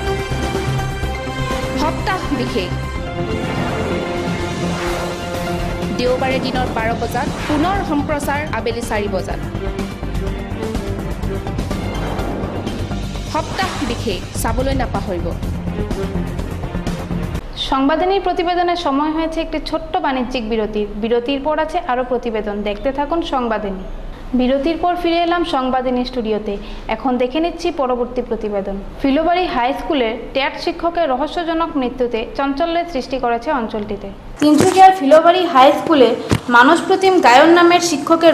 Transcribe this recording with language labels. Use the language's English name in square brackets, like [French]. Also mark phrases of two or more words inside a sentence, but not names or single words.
[Assamese] সপ্তাহ বিশেষ দেওবাৰে দিনৰ 12 বজাত পুনৰ সম্প্ৰচাৰ আবেলি 4 বজাত সপ্তাহ বিশেষ চাবলৈ নাপাহৰিব [Bangla] সংবাদিনীর প্রতিবেদনের সময় হয়েছে একটি ছোট্ট বাণিজ্যিক বিরতির পর আছে আরও প্রতিবেদন দেখতে থাকুন সংবাদিনী বিরতির পর ফিরে এলাম সংবাদিনী স্টুডিওতে এখন দেখে নিচ্ছি পরবর্তী প্রতিবেদন ফিলোবাড়ি হাই স্কুলের ট্যাট শিক্ষকের রহস্যজনক মৃত্যুতে চাঞ্চল্যের সৃষ্টি করেছে অঞ্চলটিতে তিনসুকিয়ার ফিলোবাড়ি হাই স্কুলে মানসপ্রতিম গায়ন নামের শিক্ষকের